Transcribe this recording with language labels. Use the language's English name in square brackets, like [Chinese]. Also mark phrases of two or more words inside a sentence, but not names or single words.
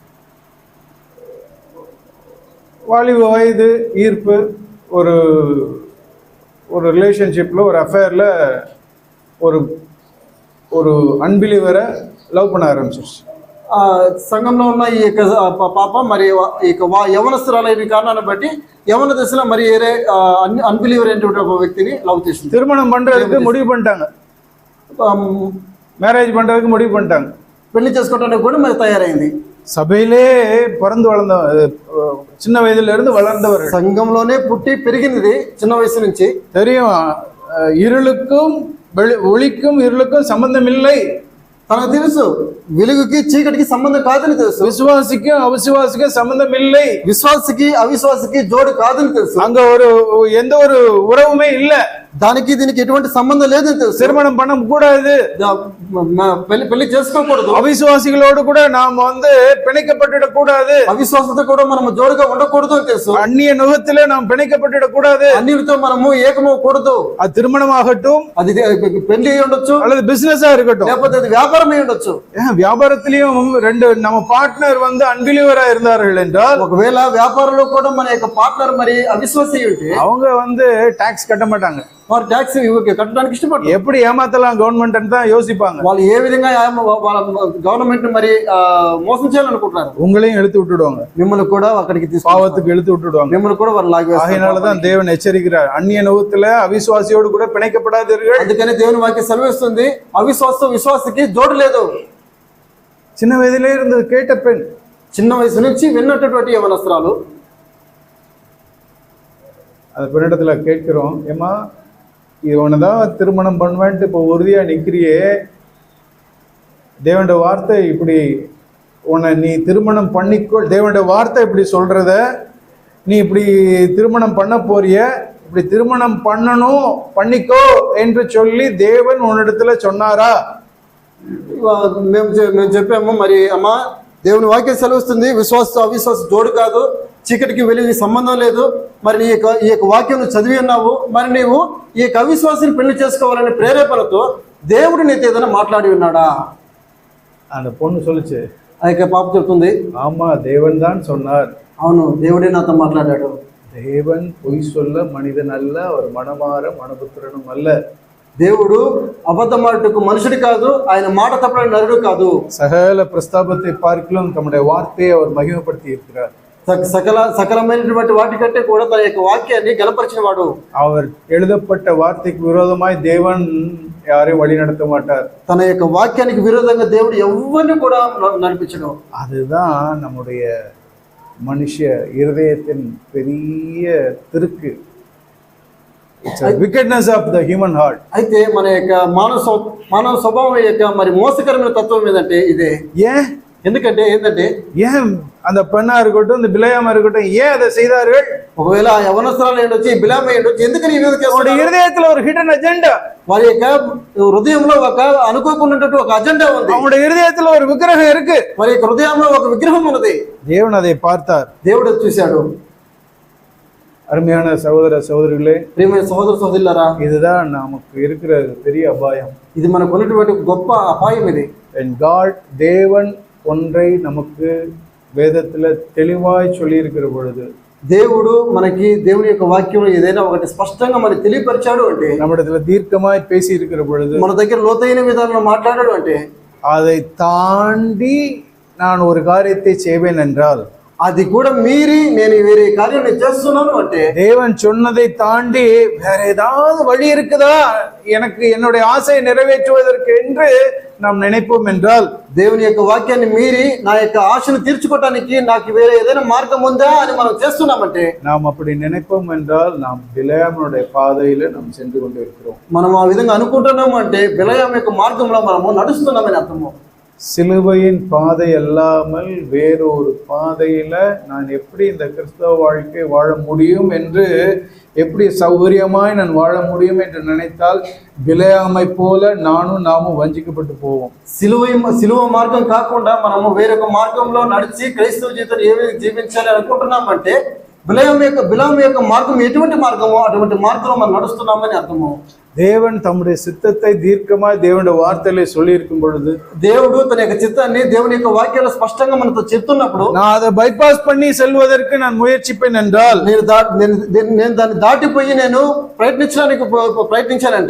[Tamil] வாலிப வயது, ஈர்ப்பு, ஒரு ஒரு ரிலேஷன்ஷிப்ல, ஒரு அஃபேர்ல ஒரு அன்பிலீவரை లవ్ பண்ண ఆరంభించి [Telugu] సంఘంలో ఉన్న ఈ యొక్క పాప మరి ఈ యొక్క యవనస్తురాలైన కారణాన్ని బట్టి యవన దశలో మరి వేరే అన్బిలీవర్ అయినటువంటి ఒక వ్యక్తిని లవ్ చేసింది. [Tamil] திருமணம் பண்றதுக்கு முடிவு பண்ணிட்டாங்க, மேரேஜ் பண்றதுக்கு முடிவு பண்ணிட்டாங்க, [Telugu] పెళ్లి చేసుకోవడానికి కూడా మరి తయారైంది. [Tamil] சபையிலே பிறந்து வளர்ந்த, சின்ன வயதுல இருந்து வளர்ந்தவர், [Telugu] సంఘంలోనే పుట్టి పెరిగినది చిన్న వయసు నుంచి. [Tamil] தெரியும் இருளுக்கும் ஒளிக்கும் இருளுக்கும் சம்பந்தம் இல்லை. [Telugu] తనకు తెలుసు వెలుగుకి చీకటికి సంబంధం కాదని తెలుసు. [Tamil] விசுவாசிக்கும் அவிசுவாசிக்கும் சம்பந்தம் இல்லை. [Telugu] విశ్వాసికి అవిశ్వాసికి జోడు కాదని తెలుసు. [Tamil] அங்க எந்த ஒரு உறவுமே இல்ல. [Telugu] దానికి దీనికి ఎటువంటి సంబంధం లేదని తెలుసు. [Tamil] திருமணம் பண்ண கூடாது, [Telugu] పెళ్లి చేసుకోకూడదు. [Tamil] అవిశ్వాసిகளோடு கூட நாம் பிணைக்கப்பட்டுடக் கூடாது, [Telugu] అవిశ్వాసతో కూడా మనం జోడుగా ఉండకూడదు అని తెలుసు. [Tamil] அந்நிய நுகத்திலே நாம் பிணைக்கப்பட்டுடக் கூடாது, [Telugu] అన్నిటితో మనము ఏకమవకూడదు. [Tamil] அது திருமணமாகட்டும், [Telugu] అది పెళ్లి అయి ఉండొచ్చు, [Tamil] அல்லது பிசினஸா இருக்கட்டும், [Telugu] లేకపోతే అది వ్యాపారం అయి ఉండొచ్చు. [Tamil] வியாபாரத்திலயும் ரெண்டு நம்ம பார்ட்னர் அன்பிலீவரா இருந்தார்கள் என்றால், [Telugu] ఒకవేళ వ్యాపారంలో కూడా మన యొక్క పార్ట్నర్ మరి అవిశ్వాసి ఉంటే [Tamil] அவங்க டாக்ஸ் கட்ட మాட்டாங்க, [Telugu] వారు ట్యాక్స్ కట్టడానికి ఇష్టపడరు. [Tamil] எப்படி ఏమాతலாம் గవర్నమెంట్ అని தான் யோசிப்பாங்க. [Telugu] వాళ్ళు ఏ విధంగా వాళ్ళ గవర్నమెంట్ మరి మోసం చేయాలనుకుంటున్నారు. [Tamil] உங்களையும் இழுத்து விட்டுடுவாங்க, [Telugu] మిమ్మల్ని కూడా అక్కడికి [Tamil] பாவத்துக்கு இழுத்து விட்டுடுவாங்க, [Telugu] మిమ్మల్ని కూడా వారు లాగేస్తారు. [Tamil] ஆகையினாலதான் தேவன் எச்சரிக்கிறார், அந்நிய நுகத்துல அவிசுவாசியோடு கூட பிணைக்கப்படாதீர்கள். [Telugu] అందుకని దేవుని వాక్యం సెలవిస్తుంది, అవిశ్వాసం విశ్వాసకి జోడు లేదు. [Tamil] சின்ன வயதிலே இருந்து கேட்ட பெண், [Telugu] చిన్న వయసు నుంచి విన్నటువంటి యవనస్తురాలు, [Tamil] அந்த பெண்ணிடத்துல கேட்கிறோம், ஏமா இவனைதான் திருமணம் பண்ணுவேன்ட்டு இப்போ உறுதியா நிக்கிறியே, தேவனுடைய வார்த்தை இப்படி உன்னை நீ திருமணம் பண்ணிக்கோ, தேவனுடைய வார்த்தை இப்படி சொல்றத நீ இப்படி திருமணம் பண்ண போறிய, இப்படி திருமணம் பண்ணணும் பண்ணிக்கோ என்று சொல்லி தேவன் உன்னிடத்துல சொன்னாரா? [Telugu] మేము చెప్పాము, మరి అమ్మా దేవుని వాక్యం సెలవుస్తుంది, విశ్వాస అవిశ్వాస జోడు కాదు, చీకటికి వెలుగు సంబంధం లేదు. మరి ఈ యొక్క వాక్యం చదివి ఉన్నావు, మరి నీవు ఈ యొక్క అవిశ్వాసిని పెళ్లి చేసుకోవాలనే ప్రేరేపణతో దేవుడు నీతో ఏదైనా మాట్లాడి ఉన్నాడా? [Tamil] அந்த பொண்ணு சொல்லுச்சு, [Telugu] ఆ యొక్క పాప చెప్తుంది, [Tamil] ஆமா தேவன் தான் சொன்னார். [Telugu] అవును, దేవుడే నాతో మాట్లాడాడు. [Tamil] தேவன் பொய் சொல்ல மனிதன் அல்ல, அவர் மனமாற மனபுத்திரனும் அல்ல. [Telugu] దేవుడు అబద్ధమాటకు మనుషుడు కాదు, ఆయన మాట తప్పని నరుడు కాదు. [Tamil] சகல பிரஸ்தாபத்தை பார்க்கலும் தம்முடைய வார்த்தையை அவர் மகிமைப்படுத்தி இருக்கிறார். [Telugu] సకలమైనటువంటి వాటి కంటే కూడా తన యొక్క వాక్యాన్ని గణపరిచిన వాడు. [Tamil] அவர் எழுதப்பட்ட வார்த்தைக்கு விரோதமாய் தேவன் யாரையும் வழி நடத்த மாட்டார். [Telugu] తన యొక్క వాక్యానికి విరోధంగా దేవుడు ఎవరిని కూడా నడిపించడు. [Tamil] அதுதான் நம்முடைய மனுஷ இருதயத்தின் பெரிய திருக்கு. [English] wickedness of the human heart. [Telugu] అయితే మన యొక్క మానవ స్వభావం యొక్క మరి మోసకరమైన తత్వం ఏంటంటే ఇదే. [Tamil] ஏன்? [Telugu] ఎందుకంటే ఏంటంటే, [Tamil] ஏன் அந்த பெண்ணா இருக்கட்டும், இந்த பிளையாம இருக்கட்டும், ஏன் அதை செய்தார்கள்? [Telugu] ఒకవేళ యవనస్తురాలు ఏంటొచ్చి బిలామ ఏంటొచ్చి ఎందుకని ఈ విధంగా చేస్తున్నారు? [Tamil] இருதயத்துல ஒரு [English] hidden agenda, [Telugu] వారి యొక్క హృదయంలో ఒక అనుకోకుండా ఒక అజెండా ఉంది. [Tamil] அவங்களுடைய இருதயத்துல ஒரு விக்கிரகம் இருக்கு, [Telugu] వారి యొక్క హృదయంలో ఒక విగ్రహం ఉన్నది. [Tamil] தேவன் அதை பார்த்தார். [Telugu] దేవుడు చూశాడు. [Tamil] அருமையான சகோதர சகோதரிகளே, [Telugu] ప్రియమైన సహోదర సహోదరులారా, [Tamil] இதுதான் நமக்கு இருக்கிற பெரிய அபாயம். [Telugu] ఇది మనకు ఉన్నటువంటి గొప్ప అపాయం ఇది. [Tamil] தேவன் ஒன்றை நமக்கு வேதத்துல தெளிவாய் சொல்லி இருக்கிற பொழுது, [Telugu] దేవుడు మనకి దేవుని యొక్క వాక్యంలో ఏదైనా ఒకటి స్పష్టంగా మనకి తెలియపరిచాడు అంటే, [Tamil] நம்மிடத்துல தீர்க்கமாய் பேசி இருக்கிற பொழுது, [Telugu] మన దగ్గర లోతైన విధానంలో మాట్లాడాడు అంటే, [Tamil] அதை தாண்டி நான் ஒரு காரியத்தை செய்வேன் என்றால், [Telugu] అది కూడా మీరి నేను వేరే కార్యం నేను చేస్తున్నాను అంటే [Tamil] தேவன் சொன்னதை தாண்டி வேற ஏதாவது வழி இருக்குதா எனக்கு என்னுடைய ஆசையை நிறைவேற்றுவதற்கு என்று நாம் நினைப்போம் என்றால், [Telugu] దేవుని యొక్క వాక్యాన్ని మీరి నా యొక్క ఆశను తీర్చుకోవటానికి నాకు వేరే ఏదైనా మార్గం ఉందా అని మనం చేస్తున్నామంటే, [Tamil] நாம் அப்படி நினைப்போம் என்றால் நாம் பிலேயாமுடைய பாதையில நாம் சென்று கொண்டிருக்கிறோம். [Telugu] మనం ఆ విధంగా అనుకుంటున్నాము అంటే బిలయాము యొక్క మార్గంలో మనము నడుస్తున్నామని అర్థము. [Tamil] சிலுவையின் பாதை அல்லாமல் வேறொரு பாதையில நான் எப்படி இந்த கிறிஸ்தவ வாழ்க்கை வாழ முடியும் என்று, எப்படி சௌகரியமாய் நான் வாழ முடியும் என்று நினைத்தால் பிலேயாமை போல நாமும் వஞ்சிக்கப்பட்டு போவோம். [Telugu] సిలువ మార్గం కాకుండా మనము వేరొక మార్గంలో నడిచి క్రైస్తవ జీవితాన్ని ఏ విధంగా జీవించాలి అనుకుంటున్నామంటే బిలాము యొక్క మార్గం ఎటువంటి మార్గమో అటువంటి మార్గంలో మనం నడుస్తున్నామని అర్థము. [Tamil] தேவன் தம்முடைய சித்தத்தை தீர்க்கமாய் தேவனுடைய வார்த்தையிலே சொல்லி இருக்கும் பொழுது, [Telugu] దేవుడు తన యొక్క చిత్తాన్ని దేవుని యొక్క వాక్యాలు స్పష్టంగా మనతో చెప్తున్నప్పుడు [Tamil] நான் அதை பைபாஸ் பண்ணி செல்வதற்கு நான் முயற்சிப்பேன் என்றால், [Telugu] నేను దాన్ని దాటిపోయి నేను ప్రయత్నించానంటే